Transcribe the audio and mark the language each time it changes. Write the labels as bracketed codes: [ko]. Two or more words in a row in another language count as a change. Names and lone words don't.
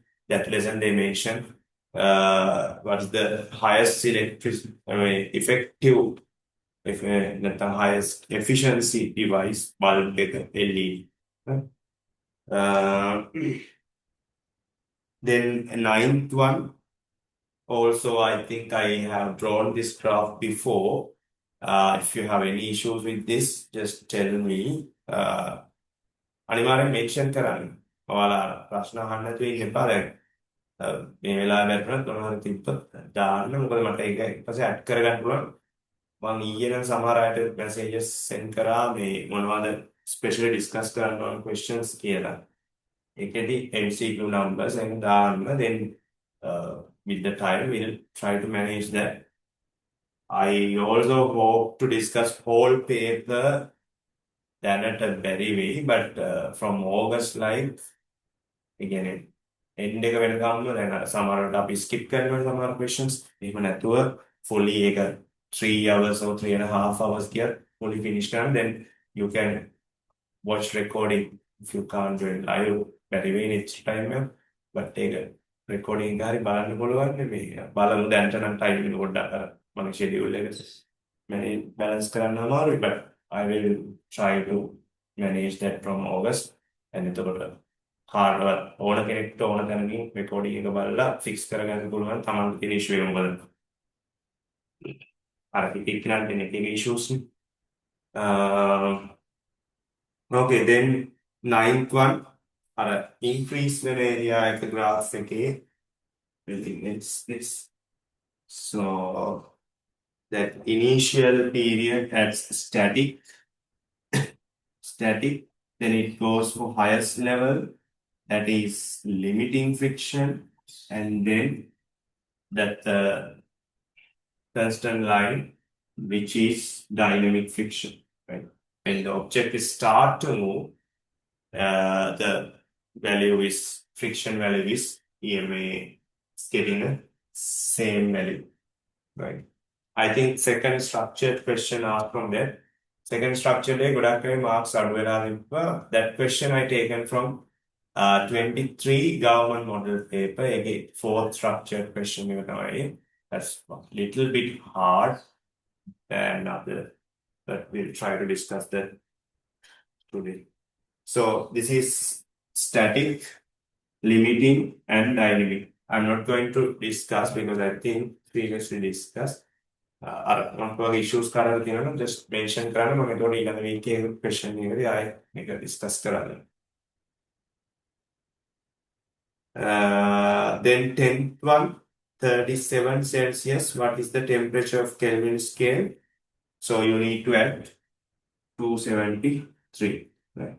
[en] That lesson they mention what's the highest effective, if not the highest efficiency device bulb LED. Then ninth one, also I think I have drawn this graph before. If you have any issues with this, just tell me. [si] අනිවාර්යෙන් mention කරන්න. ඔයාලා ප්‍රශ්න අහන්න නැතුව ඉන්න එපා දැන්. මේ වෙලාවේ වැටුණත් මොනවද තිබ්බත් දාන්න. මොකද මට ඒක ඊපස්සේ add කරගන්න පුළුවන්. මම ඊයේ නම් සමහර අයට [en] messages send [si] කරා මේ මොනවද [en] specially discuss [si] කරන්න ඕන questions කියලා. ඒකෙදි [en] MCQ numbers and [si] දාන්න. [en] Then with the time we'll try to manage that. I also hope to discuss whole paper than at a very way, but from August like again end [si] එක වෙනකම්ම දැන් අර සමහරවිට අපි skip කරනවා සමහර questions එහෙම නැතුව fully එක [en] 3 hours or 3.5 hours කියලා fully finish කරන්න, then you can watch recording if you can't join live very way next time, but take a recording [si] එක හරි බලන්න පුළුවන් නේ. බලමු දැන්ට නම් time එක පොඩ්ඩක් අර මගේ schedule එක [en] manage balance [si] කරන්න අමාරුයි, [en] but I will try to manage that from August. [si] and එතකොට කාර්ඩ් ඕන කෙනෙක්ට ඕන තැනකින් recording එක බලලා fix කරගන්න පුළුවන් තමන්ට තියෙන issue එක මොකද අර එක්කෙනාට තියෙන එක issues නේ. [en] Okay, then ninth one, increase වෙන area එක graph එකේ I think it's this. So that initial period at static, then it goes for highest level, that is limiting friction, and then that constant line, which is dynamic friction, right? When the object is start to move, the value is friction value is EMA is getting the same value, right? I think second structured question asked from that. Second structured [si] ගොඩක් අය marks අඩු වෙලා තිබ්බා. [en] That question I taken from 23 government model paper. Again, fourth structured question [si] එක තමයි. [en] That's a little bit hard than other, but we'll try to discuss that today. So this is static, limiting, and dynamic. I'm not going to discuss because I think previously discussed. [si] අර මම වගේ issues කරලා තියෙනවා [en] just mention [si] කරන්න මම ඒතකොට ඊළඟ week එකේ question එකේදී ආයෙ මේක discuss කරන්න. [en] Then 10th one, 37 Celsius. What is the temperature of Kelvin scale? So you need to add 273, right?